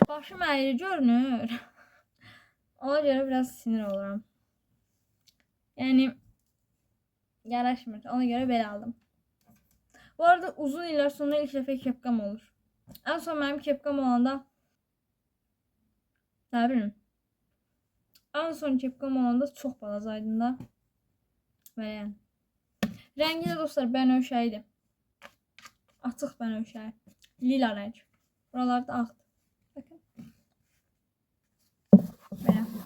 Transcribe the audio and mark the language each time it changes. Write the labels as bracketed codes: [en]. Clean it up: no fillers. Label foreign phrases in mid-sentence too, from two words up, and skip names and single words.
[az] Başım əyri görünür. Ona göre biraz sinir olurum. Yani yaraşmır. Ona göre belə aldım. Bu arada uzun iller sonra ilk dəfə kepkam olur. En son benim kepkam olanda Nə bilim. En son kepkam olanda çox balacaydım da. Və yəni. Rəngi də dostlar bənövşəydi. Açıq bənövşəyi. Lila rəng. Buralarda ağdı. Bakın. Belə.